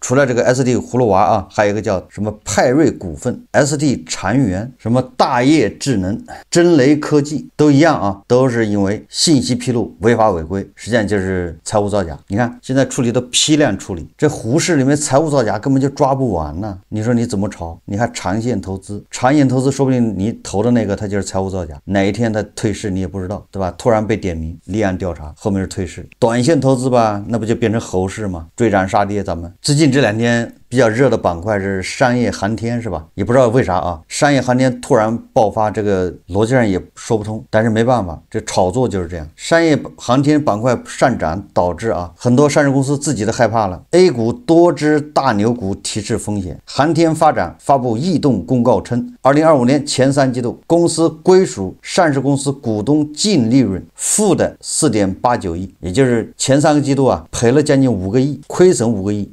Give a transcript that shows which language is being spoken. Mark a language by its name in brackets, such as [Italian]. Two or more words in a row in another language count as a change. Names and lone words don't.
[Chinese] 除了這個 ST 葫蘆娃啊，還有一個叫什麼派瑞股份、ST 禪源、什麼大業智能、真雷科技都一樣啊，都是因為信息披露違法違規，實際上就是財務造假。你看現在處理都批量處理，這滬市裡面財務造假根本就抓不完呢。你說你怎麼炒？你還長線投資，長線投資說不定你投的那個它就是財務造假，哪一天它退市你也不知道，對吧？突然被點名立案調查，後面是退市。短線投資吧，那不就變成猴市嗎？追漲殺跌。咱們最近這2天比較熱的板塊是商業航天，是吧？也不知道為啥啊，商業航天突然爆發，這個邏輯上也說不通，但是沒辦法，這炒作就是這樣。商業航天板塊上漲導致啊，很多上市公司自己都害怕了。A 股多隻大牛股提示風險。航天發展發布異動公告稱，2025年前3季度，公司歸屬上市公司股東淨利潤負的4.89億，也就是前3個季度啊，賠了將近5個億，虧損5個億。